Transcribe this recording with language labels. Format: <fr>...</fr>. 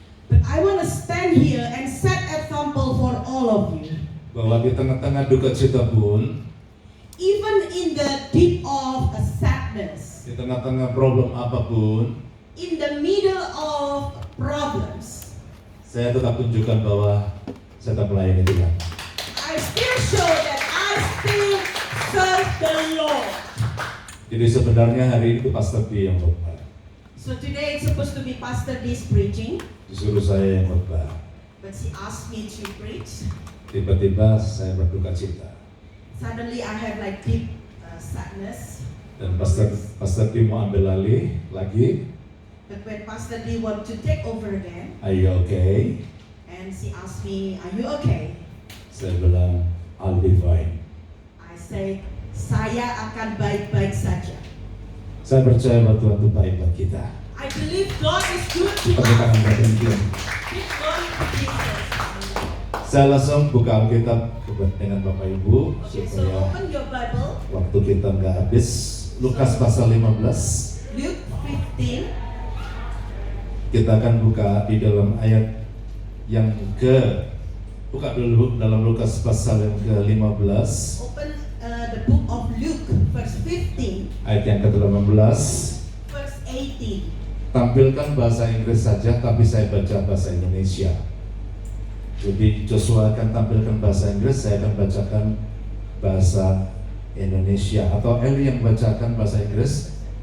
<en>But I want to stand here and set example for all of you.</en> <id>Bahwa di tengah-tengah duka cita pun,</id> <en>Even in the deep of a sadness,</en> <id>di tengah-tengah problem apapun,</id> <en>in the middle of problems,</en> <id>saya tetap tunjukkan bahwa saya tetap melayani Tuhan.</id> <en>I still show that I still serve the Lord.</en> <id>Jadi sebenarnya hari ini Pastor D yang khotbah.</id> <en>So today it's supposed to be Pastor D's preaching,</en> <id>Disuruh saya yang khotbah.</id> <en>but he asked me to preach.</en> <id>Tiba-tiba saya berduka cita.</id> <en>Suddenly I have like deep sadness.</en> <id>Dan Pastor D mau ambil alih lagi.</id> <en>But when Pastor D want to take over again, Are you okay? and she asked me, "Are you okay?"</en> <id>Saya bilang,</id> <en>I'll be fine. I say,</en> <id>"Saya akan baik-baik saja." Saya percaya bahwa Tuhan itu baik buat kita.</id> <en>I believe God is good to</en> <id>Tepuk</id> <en>us.</en> <id>tangan buat Tuhan.</id> <en>Give glory to Jesus.</en> <id>Saya langsung buka Alkitab dengan Bapak Ibu</id> <en>Okay, so</en> <id>supaya</id> <en>open your Bible,</en> <id>waktu kita nggak habis. Lukas pasal 15.</id> <en>Luke 15.</en> <id>Kita akan buka di dalam ayat yang buka dulu dalam Lukas pasal yang ke-15,</id> <en>Open the book of Luke, verse 15,</en> <id>ayat yang ke-18.</id> <en>verse 18.</en> <id>Tampilkan bahasa Inggris saja, tapi saya baca bahasa Indonesia. Jadi Joshua akan tampilkan bahasa Inggris, saya akan bacakan bahasa Indonesia. Atau Eli yang bacakan bahasa Inggris?</id>